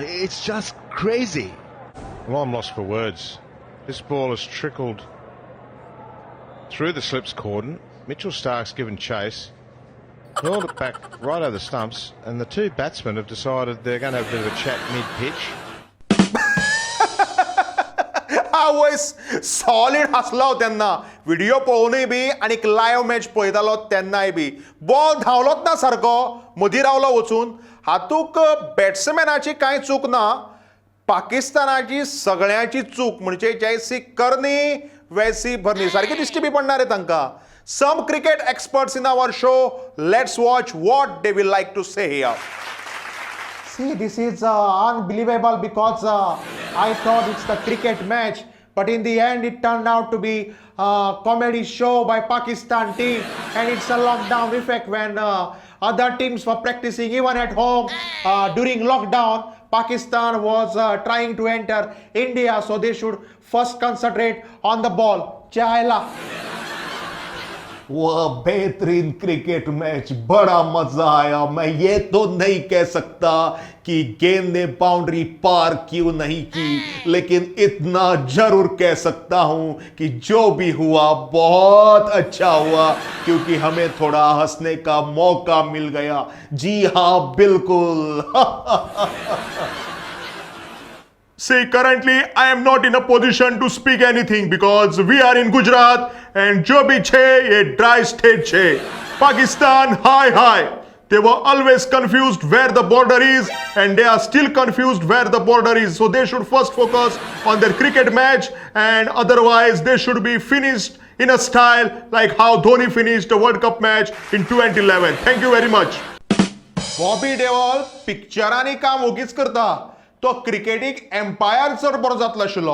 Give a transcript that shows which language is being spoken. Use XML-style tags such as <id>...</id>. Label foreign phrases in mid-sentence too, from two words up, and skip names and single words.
<en>It's just crazy. Well, I'm lost for words. This ball has trickled through the slips cordon. Mitchell Stark's given chase, hurled it back right over the stumps, and the two batsmen have decided they're going to have a bit of a chat mid-pitch.</en> <kok>आवयस सॉलिड हसलो तेन्ना व्हिडिओ पळोवनूय बी आनी लायव्ह मॅच पळयतालो तेन्नाय बी. बॉल धांवलोच ना सारको, मदीं रावलो वचून. हातूंक बॅट्समॅनाची कांय चूक ना, पाकिस्तानाची सगळ्यांची चूक. म्हणजे</kok> <hi>जैसी करनी वैसी भरनी</hi> <kok>सारकी दिश्टी बी पडना रे तांकां.</kok> <en>Some cricket experts in our show, let's watch what they will like to say here. See, this is unbelievable because I thought it's the cricket match, but in the end it turned out to be a comedy show by Pakistan team, and it's a lockdown effect when other teams were practicing even at home during lockdown. Pakistan was trying to enter India, so they should first concentrate on the ball. Chahla.</en> <hi>वह बेहतरीन क्रिकेट मैच, बड़ा मजा आया. मैं ये तो नहीं कह सकता कि गेंद ने बाउंड्री पार क्यों नहीं की, लेकिन इतना जरूर कह सकता हूं कि जो भी हुआ बहुत अच्छा हुआ, क्योंकि हमें थोड़ा हंसने का मौका मिल गया. जी हां, बिल्कुल.</hi> <en>See, currently I am not in a position to speak anything because we are in Gujarat and</en> <hi>जो भी छे ये</hi> <en>dry state che. Pakistan high. They were always confused where the border is and they are still confused where the border is. So they should first focus on their cricket match, and otherwise they should be finished in a style like how Dhoni finished the World Cup match in 2011. Thank you very much. Bobby Deol</en> <kok>पिक्चरांनी काम ओगीच करता. तो क्रिकेटीक एम्पायर चड बरो जातलो आशिल्लो.</kok>